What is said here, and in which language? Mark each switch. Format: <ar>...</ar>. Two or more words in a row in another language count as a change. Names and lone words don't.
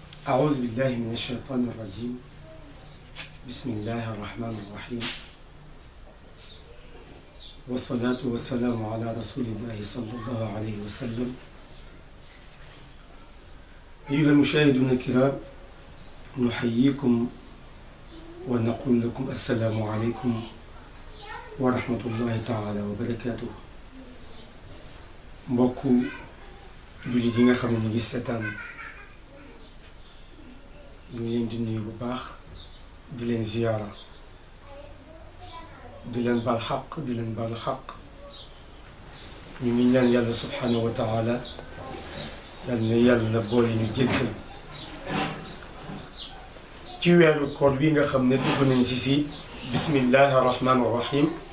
<ar>أعوذ بالله من الشيطان الرجيم بسم الله الرحمن الرحيم والصلاة والسلام على رسول الله صلى الله عليه وسلم. أيها المشاهدون الكرام، نحييكم ونقول لكم السلام عليكم ورحمة الله تعالى وبركاته.</ar> <wo>mbokku jullit yi nga xam ne ñu ngi seetaan ñu ngi leen di nuyu bu baax, di leen ziyaara, di leen baal xaq, di leen baal xaq. ñu ngi ñaan yàlla</wo> <ar>سبحانه وتعالى</ar> <wo>yal na yàlla boole ñu jéggal ci weeru koor wi nga xam ne dugg nañ si</wo> <ar>بسم الله الرحمن الرحيم.</ar>